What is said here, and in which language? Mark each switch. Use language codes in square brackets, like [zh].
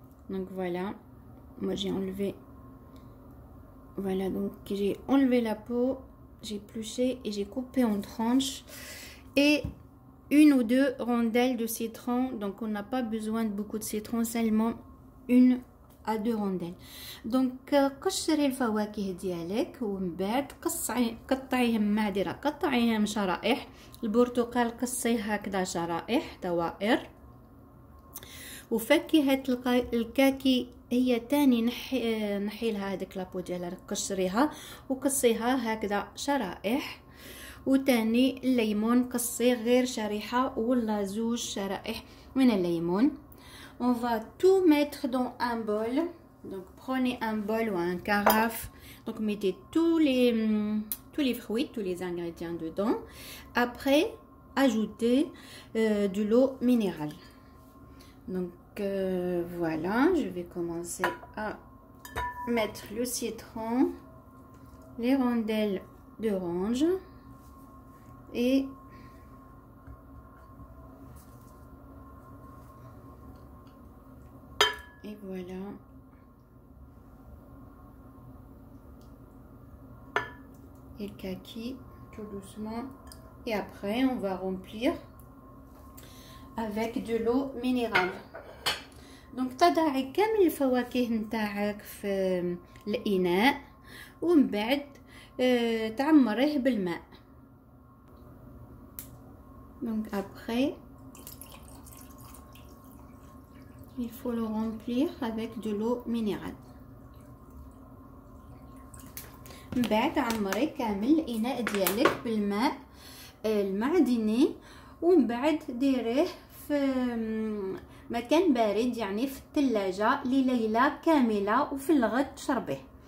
[fr] Donc voilà, moi j'ai enlevé, voilà, donc j'ai enlevé la peau, j'ai épluché et j'ai coupé en tranches, et 1 ou 2 rondelles de citron. Donc on n'a pas besoin de beaucoup de citron, seulement 1 à 2 rondelles. [ar] Donc قشري الفواكه ديالك ومن بعد قطعيهم معدرة، قطعيهم شرائح. البرتقال قصيه هكذا شرائح دوائر، وفاكهة الكاكي هي تاني نحي لها هذيك لابو ديالها، قشريها وقصيها هكذا شرائح. وتاني الليمون قصيه غير شريحه ولا زوج شرائح من الليمون. [fr] On va tout mettre dans un bol. Donc prenez un bol ou un carafe. Donc mettez tous les fruits, tous les ingrédients dedans. Après, ajoutez de l'eau minérale. Donc voilà, je vais commencer à mettre le citron, les rondelles d'orange et voilà. Et le kaki tout doucement. Et après, on va remplir avec de l'eau minérale. [ar] Donc تضعي كامل الفواكه نتاعك في الإناء ومن بعد تعمريه بالماء. [fr] Donc après, il faut le remplir avec de l'eau minérale. [ar] من بعد عمري كامل الإناء ديالك بالماء المعدني ومن بعد ديريه في مكان بارد يعني في الثلاجة لليلة كاملة وفي الغد تشربيه.